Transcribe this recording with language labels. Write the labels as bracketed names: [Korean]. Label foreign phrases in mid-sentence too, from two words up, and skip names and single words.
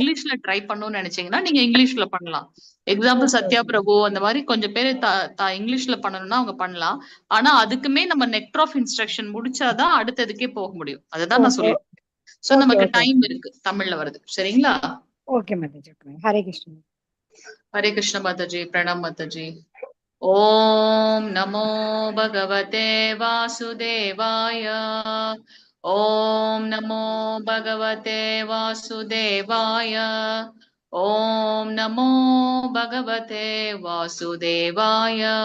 [Tamil] இங்கிலீஷ்ல ட்ரை பண்ணணும்னு நினைச்சீங்கன்னா நீங்க இங்கிலீஷ்ல பண்ணலாம். எக்ஸாம்பிள் ஓகே சத்யா பிரபு அந்த மாதிரி கொஞ்சம் பேர் இங்கிலீஷ்ல பண்ணணும்னா அவங்க பண்ணலாம். ஆனா அதுக்குமே நம்ம நெக்டர் ஆஃப் இன்ஸ்ட்ரக்ஷன் முடிச்சாதான் அடுத்ததுக்கே போக முடியும். அதுதான் நான் ஓகே சொல்லிருக்கேன். சோ ஓகே நமக்கு ஓகே டைம் இருக்கு தமிழ்ல வருது. சரிங்களா? ஓகே மாதாஜி. ஹரே கிருஷ்ண. [Hindi] हरे कृष्ण माताजी प्रणाम माताजी। [Sanskrit] ओम नमो भगवते वासुदेवाय। ओम नमो भगवते वासुदेवाय। ओम नमो भगवते वासुदेवाय।